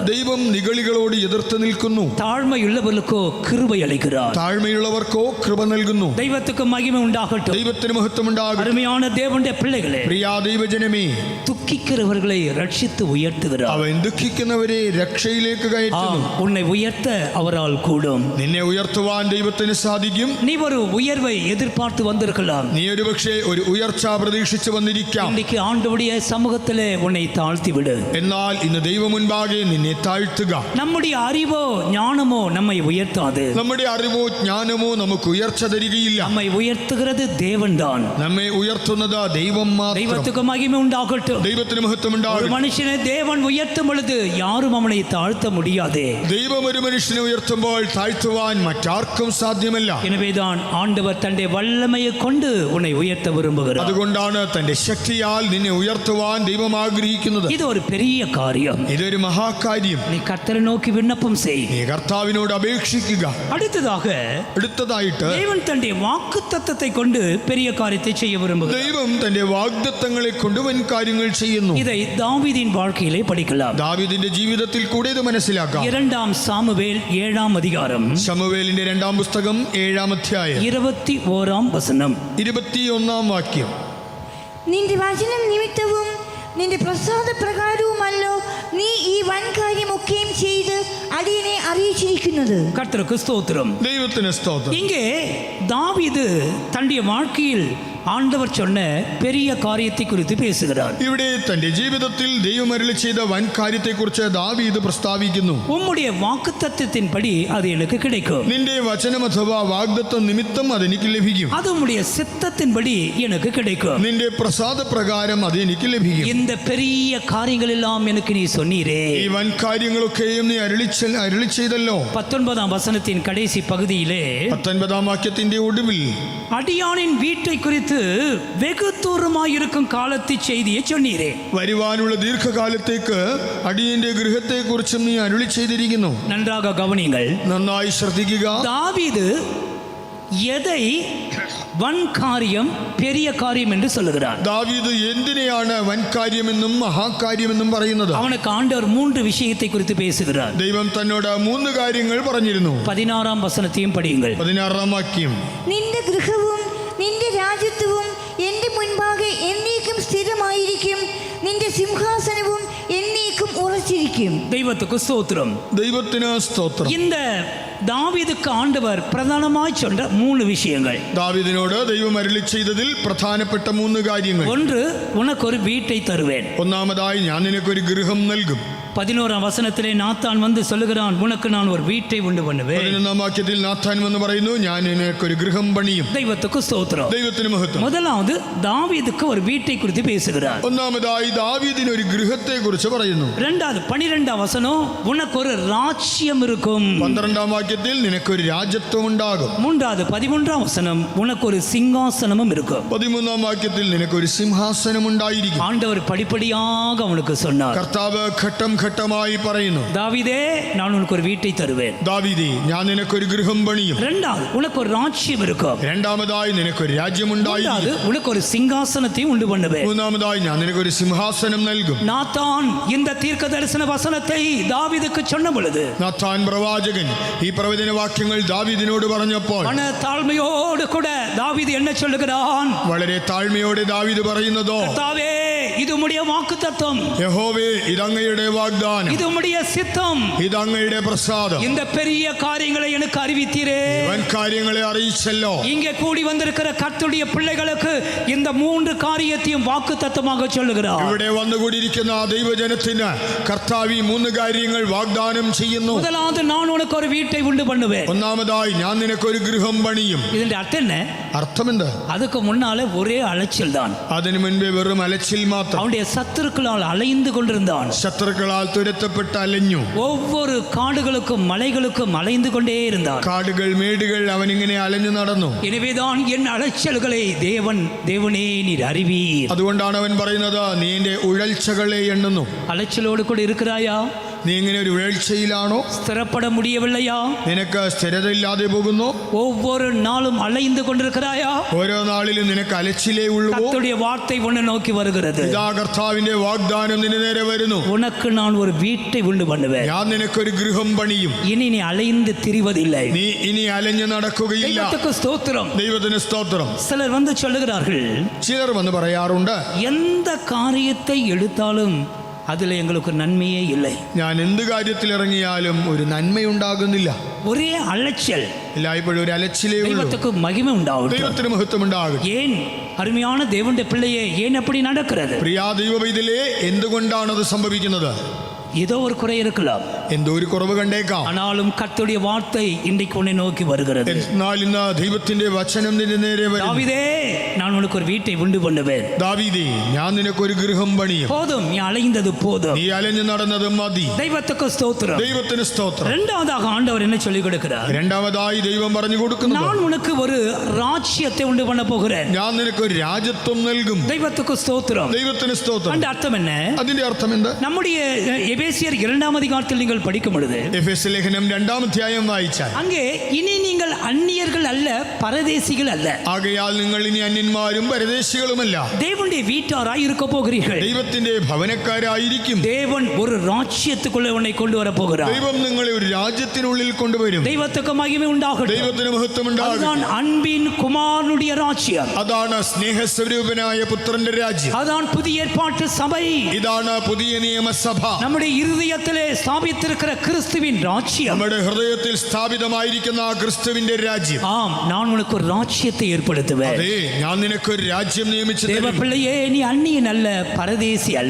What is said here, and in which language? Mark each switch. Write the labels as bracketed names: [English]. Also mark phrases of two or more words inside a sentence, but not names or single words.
[Malayalam] ദൈവം നിഗളികളോട് എതിർത്ത് നിൽക്കുന്നു. [Tamil] தாழ்மையுள்ளவர்களுக்கோ கிருபை அளிக்கிறார். [Malayalam] താഴ്മയുള്ളവർക്കോ കൃപ നൽകുന്നു. [Tamil] தெய்வத்துக்கு மகிமை உண்டாகட்டும். [Malayalam] ദൈവത്തിന് മഹത്വമുണ്ടാകും. [Tamil] அருமையான தேவனுடைய பிள்ளைகளே, [Malayalam] പ്രിയ ദൈവജനമേ, [Tamil] துக்கிக்கிறவர்களை ரட்சித்து உயர்த்துகிறார். [Malayalam] അവൻ ദുഃഖിക്കുന്നവരെ രക്ഷയിലേക്ക് കയറ്റുന്നു. [Tamil] உன்னை உயர்த்த அவரால் கூடும். [Malayalam] നിന്നെ ഉയർത്തുവാൻ ദൈവത്തിന് സാധിക്കും. [Tamil] நீ ஒரு உயர்வை எதிர்பார்த்து வந்திருக்கலாம். [Malayalam] നീ ഒരുപക്ഷെ ഒരു ഉയർച്ച പ്രതീക്ഷിച്ചു വന്നിരിക്കാം. [Tamil] இன்னைக்கு ஆண்டவருடைய சமூகத்திலே உன்னை தாழ்த்தி விடு. [Malayalam] എന്നാൽ ഇന്ന് ദൈവ മുൻപാകെ നിന്നെ താഴ്ത്തുക. [Tamil] நம்முடைய அறிவோ ஞானமோ நம்மை உயர்த்தாது. [Malayalam] നമ്മുടെ അറിവോ ജ്ഞാനമോ നമുക്ക് ഉയർച്ച തരികയില്ല. [Tamil] நம்மை உயர்த்துகிறது தேவன்தான். [Malayalam] നമ്മെ ഉയർത്തുന്നത് ദൈവം മാത്രം. [Tamil] தெய்வத்துக்கு மகிமை உண்டாகட்டும். [Malayalam] ദൈവത്തിന് മഹത്വം [Tamil] ஒரு [Malayalam] ഉണ്ടാകട്ടെ. [Tamil] மனுஷனை தேவன் உயர்த்தும் பொழுது யாரும் அவனை தாழ்த்த முடியாதே. [Malayalam] ദൈവം ഒരു മനുഷ്യനെ ഉയർത്തുമ്പോൾ താഴ്ത്തുവാൻ മറ്റാർക്കും സാധ്യമല്ല. [Tamil] எனவேதான் ஆண்டவர் தன்னுடைய வல்லமையை கொண்டு உன்னை உயர்த்த விரும்புகிறார். [Malayalam] അതുകൊണ്ടാണ് തന്റെ ശക്തിയാൽ നിന്നെ ഉയർത്തുവാൻ ദൈവം ആഗ്രഹിക്കുന്നത്. [Tamil] இது ஒரு பெரிய காரியம். [Malayalam] ഇതൊരു മഹാകാര്യം. [Tamil] நீ கர்த்தரை நோக்கி விண்ணப்பம் செய். [Malayalam] നീ കർത്താവിനോട് അപേക്ഷിക്കുക. അടുത്തതായിട്ട് [Tamil] தேவன் தன்னுடைய வாக்குத்தத்தத்தை கொண்டு பெரிய காரியத்தை செய்ய விரும்புகிறார். [Malayalam] ദൈവം തന്റെ വാഗ്ദത്തങ്ങളെ കൊണ്ട് വൻ കാര്യങ്ങൾ ചെയ്യുന്നു. [Tamil] இதை தாவீதின் வாழ்க்கையிலே படிக்கலாம். [Malayalam] ദാവീദിന്റെ ജീവിതത്തിൽ കൂടെ ഇത് മനസ്സിലാക്കാം. [Tamil] 2 சாமுவேல் 7 அதிகாரம் [Malayalam] ശമൂവേലിന്റെ 2-ാം പുസ്തകം 7-ാം അധ്യായം 21 വചനം 21-ാം വാക്യം. നിന്റെ വചനം നിമിത്തവും നിന്റെ പ്രസാദ പ്രകാരവുമല്ലോ നീ ഈ വൻകാര്യമൊക്കെയും ചെയ്ത് അടിയനെ അറിയിച്ചിരിക്കുന്നത്. [Tamil] கர்த்தருக்கு ஸ்தோத்திரம். [Malayalam] ദൈവത്തിന് സ്തോത്രം. [Tamil] இங்கே தாவீது தன்னுடைய வாழ்க்கையில் ஆண்டவர் சொன்ன பெரிய காரியத்தை குறித்து பேசுகிறார். [Malayalam] ഇവിടെ തന്റെ ജീവിതത്തിൽ ദൈവം അരുളി ചെയ്ത വൻ കാര്യത്തെക്കുറിച്ച് ദാവീദ് പ്രസ്താവിക്കുന്നു. [Tamil] உம்முடைய வாக்குத்தத்தத்தின்படி அது எனக்கு கிடைக்கும். [Malayalam] നിന്റെ വചനം അഥവാ വാഗ്ദത്തം നിമിത്തം അതെനിക്ക് ലഭിക്കും. [Tamil] அது உம்முடைய சித்தத்தின்படி எனக்கு கிடைக்கும். [Malayalam] നിന്റെ പ്രസാദ പ്രകാരം അത് എനിക്ക് ലഭിക്കും. [Tamil] இந்த பெரிய காரியங்கள் எல்லாம் எனக்கு நீ சொன்னீரே. [Malayalam] ഈ വൻ കാര്യങ്ങളൊക്കെയും നീ അരുളി ചെയ്തല്ലോ. [Tamil] 19 வசனத்தின் கடைசி பகுதியிலே [Malayalam] 19-ാം വാക്യത്തിന്റെ ഒടുവിൽ [Tamil] அடியானின் வீட்டை குறித்து வெகு தூரமாயிருக்கும் காலத்தை செய்தியை சொன்னீரே. [Malayalam] വരുവാനുള്ള ദീർഘകാലത്തേക്ക് അടിയന്റെ ഗൃഹത്തെക്കുറിച്ചും നീ അരുളി ചെയ്തിരിക്കുന്നു. [Tamil] நன்றாக கவனிங்கள். [Malayalam] നന്നായി ശ്രദ്ധിക്കുക. [Tamil] தாவீது எதை வன் காரியம் பெரிய காரியம் என்று சொல்லுகிறார். [Malayalam] ദാവീദ് എന്തിനെയാണ് വൻ കാര്യമെന്നും മഹാകാര്യമെന്നും പറയുന്നത്? [Tamil] அவனுக்கு ஆண்டவர் 3 விஷயத்தை குறித்து பேசுகிறார். [Malayalam] ദൈവം തന്നോട് 3 കാര്യങ്ങൾ പറഞ്ഞിരുന്നു. [Tamil] 16 വചനத்தையும் படியுங்கள். [Malayalam] 16-ാം വാക്യം. നിന്റെ ഗൃഹവും നിന്റെ രാജ്യത്വവും എൻ്റെ മുൻപാകെ എന്നേക്കും സ്ഥിരമായിരിക്കും. നിന്റെ സിംഹാസനവും എന്നേക്കും ഉറച്ചിരിക്കും. [Tamil] தெய்வத்துக்கு ஸ்தோத்திரம். [Malayalam] ദൈവത്തിന് സ്തോത്രം. [Tamil] இந்த தாவீதுக்கு ஆண்டவர் பிரதானமாய் சொன்ன 3 விஷயங்கள். [Malayalam] ദാവീദിനോട് ദൈവം അരുളി ചെയ്തതിൽ പ്രധാനപ്പെട്ട 3 കാര്യങ്ങൾ. [Tamil] ஒன்று, உனக்கு ஒரு வீட்டை தருவேன். [Malayalam] ഒന്നാമതായി ഞാൻ നിനക്കൊരു ഗൃഹം നൽകും. [Tamil] 11 வசனத்திலே நாத்தான் வந்து சொல்லுகிறான், உனக்கு நான் ஒரு வீட்டை உண்டு பண்ணுவேன். [Malayalam] 11-ാം വാക്യത്തിൽ നാഥാൻ വന്ന് പറയുന്നു, ഞാൻ നിനക്കൊരു ഗൃഹം പണിയും. [Tamil] தெய்வத்துக்கு ஸ்தோத்திரம். [Malayalam] ദൈവത്തിന് മഹത്വം. [Tamil] முதலாவது தாவீதுக்கு ஒரு வீட்டை குறித்து பேசுகிறார். [Malayalam] ഒന്നാമതായി ദാവീദിന് ഒരു ഗൃഹത്തെ കുറിച്ച് പറയുന്നു. [Tamil] இரண்டாவது 12 வசனம், உனக்கு ஒரு ராஜ்யம் இருக்கும். [Malayalam] 12-ാം വാക്യത്തിൽ നിനക്കൊരു രാജ്യത്വം ഉണ്ടാകും. [Tamil] மூன்றாவது 13 வசனம், உனக்கு ஒரு சிங்காசனமும் இருக்கும். [Malayalam] 13-ാം വാക്യത്തിൽ നിനക്കൊരു സിംഹാസനം ഉണ്ടായിരിക്കും. [Tamil] ஆண்டவர் படிப்படியாக அவனுக்கு சொன்னார். [Malayalam] കർത്താവ് ഘട്ടം ഘട്ടമായി പറയുന്നു, [Tamil] தாவீதே, நான் உனக்கு ஒரு வீட்டை தருவேன். [Malayalam] ദാവീദേ, ഞാൻ നിനക്കൊരു ഗൃഹം പണിയും. [Tamil] இரண்டாவது, உனக்கு ஒரு ராஜ்யம் இருக்கும். [Malayalam] രണ്ടാമതായി നിനക്കൊരു രാജ്യമുണ്ടായിരിക്കും. [Tamil] மூன்றாவது, உனக்கு ஒரு சிங்காசனத்தையும் உண்டு பண்ணுவேன். [Malayalam] മൂന്നാമതായി ഞാൻ നിനക്കൊരു സിംഹാസനം നൽകും. [Tamil] நாத்தான் இந்த தீர்க்க தரிசன வசனத்தை தாவீதுக்கு சொன்ன பொழுது, [Malayalam] നാഥാൻ പ്രവാചകൻ ഈ പ്രവചന വാക്യങ്ങൾ ദാവീദിനോട് പറഞ്ഞപ്പോൾ [Tamil] மன தாழ்மையோடு கூட தாவீது என்ன சொல்லுகிறான்? [Malayalam] വളരെ താഴ്മയോടെ ദാവീദ് പറയുന്നതോ, [Tamil] கர்த்தாவே, இது உம்முடைய வாக்குத்தத்தம், [Malayalam] യഹോവേ, ഇതങ്ങയുടെ വാഗ്ദാനം, [Tamil] இது உம்முடைய சித்தம், [Malayalam] ഇതങ്ങയുടെ പ്രസാദം, [Tamil] இந்த பெரிய காரியங்களை எனக்கு அறிவித்தீரே. [Malayalam] വൻ കാര്യങ്ങളെ അറിയിച്ചല്ലോ. [Tamil] இங்கே கூடி வந்திருக்கிற கர்த்தருடைய பிள்ளைகளுக்கு இந்த 3 காரியத்தையும் வாக்குத்தத்தமாக சொல்லுகிறார். [Malayalam] ഇവിടെ വന്നുകൂടിയിരിക്കുന്ന ദൈവജനത്തിന് കർത്താവ് ഈ 3 കാര്യങ്ങൾ വാഗ്ദാനം ചെയ്യുന്നു. [Tamil] முதலாவது, நான் உனக்கு ஒரு வீட்டை உண்டு பண்ணுவேன். [Malayalam] ഒന്നാമതായി ഞാൻ നിനക്കൊരു ഗൃഹം പണിയും. [Tamil] ഇതിന്റെ அர்த்தம் என்ன? [Malayalam] അർത്ഥമെന്ത്? [Tamil] அதுக்கு முன்னாலே ஒரே அலைச்சல் தான். [Malayalam] അതിനു മുൻപേ വെറും അലച്ചിൽ മാത്രം. [Tamil] அவனுடைய சத்துருக்களால் அலைந்து கொண்டிருந்தான். [Malayalam] ശത്രുക്കളാൽ തുരത്തപ്പെട്ട് അലഞ്ഞു. [Tamil] ஒவ்வொரு காடுகளுக்கும் மலைகளுக்கும் அலைந்து கொண்டே இருந்தான். [Malayalam] കാടുകൾ മേടുകൾ അവനിങ്ങനെ അലഞ്ഞു നടന്നു. [Tamil] எனவேதான் என் அலைச்சல்களை தேவனே நீர் அறிவீர். [Malayalam] അതുകൊണ്ടാണ് അവൻ പറയുന്നത്, നീ എന്റെ ഉഴൽച്ചകളെ എണ്ണുന്നു. [Tamil] அலைச்சலோடு கூட இருக்கிறாயா? [Malayalam] നീ ഇങ്ങനെ ഒരു ഉഴൽച്ചയിലാണോ? [Tamil] ஸ்திரப்பட முடியவில்லையா? [Malayalam] നിനക്ക് സ്ഥിരതയില്ലാതെ പോകുന്നു? [Tamil] ஒவ்வொரு நாளும் அலைந்து கொண்டிருக்கிறாயா? [Malayalam] ഓരോ നാളിലും നിനക്ക് അലച്ചിലേ ഉള്ളൂ. [Tamil] கர்த்தருடைய வார்த்தை உன்னை நோக்கி வருகிறது. [Malayalam] ഇതാ കർത്താവിന്റെ വാഗ്ദാനം നിന്റെ നേരെ വരുന്നു. [Tamil] உனக்கு நான் ஒரு வீட்டை உண்டு பண்ணுவேன். [Malayalam] ഞാൻ നിനക്കൊരു ഗൃഹം പണിയും. [Tamil] இனி நீ அலைந்து திரிவதில்லை. [Malayalam] നീ ഇനി അലഞ്ഞു നടക്കുകയില്ല. [Tamil] தெய்வத்துக்கு ஸ்தோத்திரம். [Malayalam] ദൈവത്തിന് സ്തോത്രം. [Tamil] சிலர் வந்து சொல்லுகிறார்கள், [Malayalam] ചിലർ വന്ന് പറയാറുണ്ട്, [Tamil] எந்த காரியத்தை எடுத்தாலும் அதில் எங்களுக்கு நன்மையே இல்லை. [Malayalam] ഞാൻ എന്ത് കാര്യത്തിൽ ഇറങ്ങിയാലും ഒരു നന്മയുണ്ടാകുന്നില്ല. [Tamil] ஒரே அலைச்சல், [Malayalam] എല്ലായ്പ്പോഴും ഒരു അലച്ചിലേ ഉള്ളൂ. [Tamil] தெய்வத்துக்கு மகிமை உண்டாகட்டும். [Malayalam] ദൈവത്തിന് മഹത്വം ഉണ്ടാകും. [Tamil] ஏன் அருமையான தேவனுடைய பிள்ளையே ஏன் அப்படி நடக்கிறது? [Malayalam] പ്രിയ ദൈവ പൈതലേ, എന്തുകൊണ്ടാണ് അത് സംഭവിക്കുന്നത്? [Tamil] ஏதோ ஒரு குறை இருக்கலாம், [Malayalam] എന്തോ ഒരു കുറവ് കണ്ടേക്കാം. [Tamil] ஆனாலும் கர்த்தருடைய வார்த்தை இன்றைக்கு உன்னை நோக்கி வருகிறது. [Malayalam] എന്നാൽ ഇന്ന് ദൈവത്തിന്റെ വചനം നിന്റെ നേരെ വരും. [Tamil] தாவீதே, நான் உனக்கு ஒரு வீட்டை உண்டு பண்ணுவேன். [Malayalam] ദാവീദേ, ഞാൻ നിനക്കൊരു ഗൃഹം പണിയും. [Tamil] போதும், நீ அலைந்தது போதும். [Malayalam] നീ അലഞ്ഞു നടന്നത് മതി. [Tamil] தெய்வத்துக்கு ஸ்தோத்திரம். [Malayalam] ദൈവത്തിന് സ്തോത്രം. [Tamil] இரண்டாவதாக ஆண்டவர் என்ன சொல்லிக் கொடுக்கிறார்? [Malayalam] രണ്ടാമതായി ദൈവം പറഞ്ഞു കൊടുക്കുന്നു, [Tamil] நான் உனக்கு ஒரு ராஜ்யத்தை உண்டு பண்ண போகிறேன். [Malayalam] ഞാൻ നിനക്കൊരു രാജ്യത്വം നൽകും. [Tamil] தெய்வத்துக்கு ஸ்தோத்திரம். [Malayalam] ദൈവത്തിന് സ്തോത്രം. [Tamil] அந்த அர்த்தம் என்ன? [Malayalam] അതിന്റെ അർത്ഥം എന്താ? [Tamil] நம்முடைய எபேசியர் 2ஆம் அதிகாரத்தில் நீங்கள் படிக்கும் பொழுது [Malayalam] എഫെസ്യ ലേഖനം 2-ാം അധ്യായം വായിച്ചാൽ [Tamil] அங்கே இனி நீங்கள் அந்நியர்கள் அல்ல, பரதேசிகள் அல்ல, [Malayalam] ആകയാൽ നിങ്ങൾ ഇനി അന്യന്മാരും പരദേശികളുമല്ല, [Tamil] தேவனுடைய வீட்டாராய் இருக்க போகிறீர்கள். [Malayalam] ദൈവത്തിന്റെ ഭവനക്കാരായിരിക്കും. [Tamil] தேவன் ஒரு ராஜ்யத்துக்குள்ளே உன்னை கொண்டு வர போகிறார். [Malayalam] ദൈവം നിങ്ങളെ ഒരു രാജ്യത്തിനുള്ളിൽ കൊണ്ടുവരും. [Tamil] தெய்வத்துக்கு மகிமை உண்டாகட்டும். [Malayalam] ദൈവത്തിന് മഹത്വം ഉണ്ടാകും. [Tamil] அதுதான் அன்பின் குமாரனுடைய ராஜ்யம். [Malayalam] അതാണ് സ്നേഹസ്വരൂപനായ പുത്രന്റെ രാജ്യം. [Tamil] அதான் புதிய ஏற்பாட்டு சபை. [Malayalam] ഇതാണ് പുതിയ നിയമസഭ. [Tamil] நம்முடைய இருதயத்திலே ஸ்தாபித்திருக்கிற கிறிஸ்துவின் ராஜ்யம். [Malayalam] നമ്മുടെ ഹൃദയത്തിൽ സ്ഥാപിതമായിരിക്കുന്ന ആ ക്രിസ്തുവിന്റെ രാജ്യം. [Tamil] ஆம், நான் உனக்கு ஒரு ராஜ்யத்தை ஏற்படுத்துவேன். [Malayalam] അതെ, ഞാൻ നിനക്കൊരു രാജ്യം നിയമിച്ചു [Tamil] தேவ [Malayalam] തരും. [Tamil] பிள்ளையே, நீ அந்நியன் அல்ல, பரதேசி அல்ல.